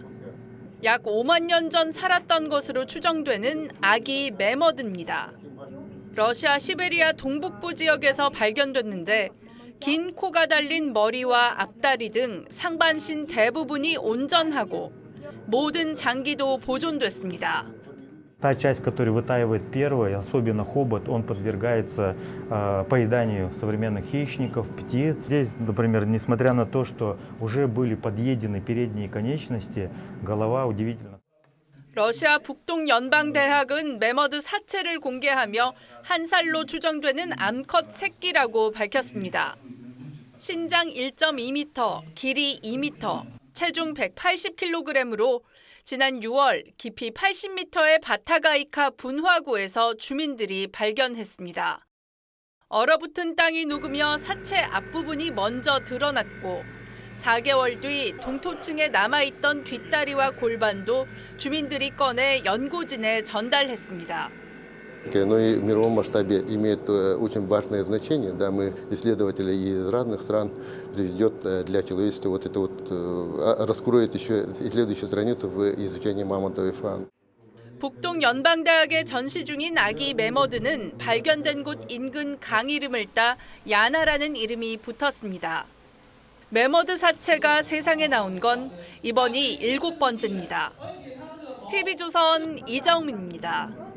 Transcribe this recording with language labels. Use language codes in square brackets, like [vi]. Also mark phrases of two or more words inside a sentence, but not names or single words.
[ko] 약 5만 년 전 살았던 것으로 추정되는 아기 매머드입니다. 러시아 시베리아 동북부 지역에서 발견됐는데 긴 코가 달린 머리와 앞다리 등 상반신 대부분이 온전하고 모든 장기도 보존됐습니다. [ru] Та часть, которая вытаивает первой, особенно хобот, он подвергается поеданию современных хищников, птиц. Здесь, например, несмотря на то, что уже были подъедены передние конечности, голова удивительно. [ko] 러시아 북동연방대학은 매머드 사체를 공개하며 한 살로 추정되는 암컷 새끼라고 밝혔습니다. 신장 1.2m, 길이 2m, 체중 180kg으로 지난 6월 깊이 80m의 바타가이카 분화구에서 주민들이 발견했습니다. 얼어붙은 땅이 녹으며 사체 앞부분이 먼저 드러났고 4개월 뒤 동토층에 남아있던 뒷다리와 골반도 주민들이 꺼내 연구진에 전달했습니다. [ru] Но и в мировом масштабе имеет очень важное значение. Да, мы исследователи из разных стран приведет для человечества вот это вот раскроет еще следующую страницу в изучении мамонтовой фауны. [ko] 북동 연방대학에 전시 중인 아기 매머드는 발견된 곳 인근 강 이름을 따 야나라는 이름이 붙었습니다. 매머드 사체가 세상에 나온 건 이번이 7번째입니다. TV조선 이정민입니다.